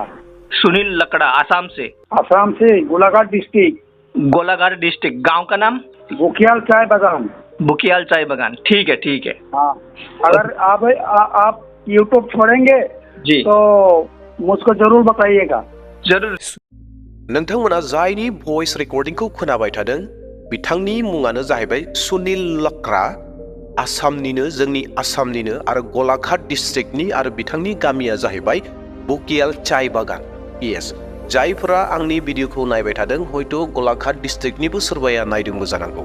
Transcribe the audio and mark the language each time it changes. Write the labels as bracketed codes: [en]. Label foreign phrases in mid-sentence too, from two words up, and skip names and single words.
[hi] सुनील लकड़ा, आसाम से? [en] Assam से, Golaghat district। [hi] गोलाघाट डिस्ट्रिक्ट। गांव का नाम? बुकियाल चाय बागान। बुकियाल चाय बागान, ठीक है। हाँ, अगर आप यूट्यूब छोड़ेंगे जी तो मुझको जरूर बताइएगा। जरूर। [brx] नोंथांमोना जायनि भइस रेकर्डिंगखौ खोनाबाय थादों बिथांनि मुङानो जाहैबाय सुनील लक्रा, जोंनि आसामनिनो आरो गलाघाट डिस्ट्रिक्टनि, आरो बिथांनि गामिया जाहैबाय बुकियाल चाय बागान। यस, जायफोरा आंनि भिडिअखौ नायबाय थादों हयथ' गलाघाट डिस्ट्रिक्टनिबो सोरबाया नायदोंबो जानांगौ।